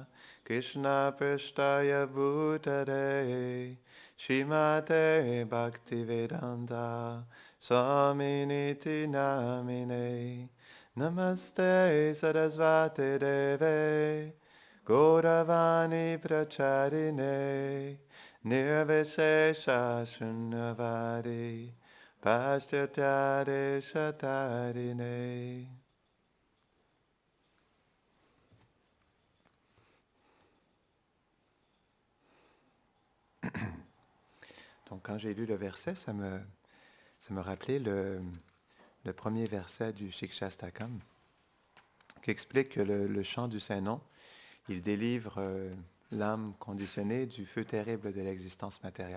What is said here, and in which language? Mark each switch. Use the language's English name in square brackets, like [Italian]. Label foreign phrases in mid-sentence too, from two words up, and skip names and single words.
[Sanskrit] Krishna Prasthaya Bhutare Srimate Bhaktivedanta Swaminiti Namine Namaste Sarasvati Deve Gauravani Pracharine Nirvishesha Shunyavadi Pashtatyade Shatarine. [French] Donc quand j'ai lu le verset, ça me rappelait le premier verset du Shikshastakam qui explique que le chant du Saint-Nom, il délivre l'âme conditionnée du feu terrible de l'existence matérielle.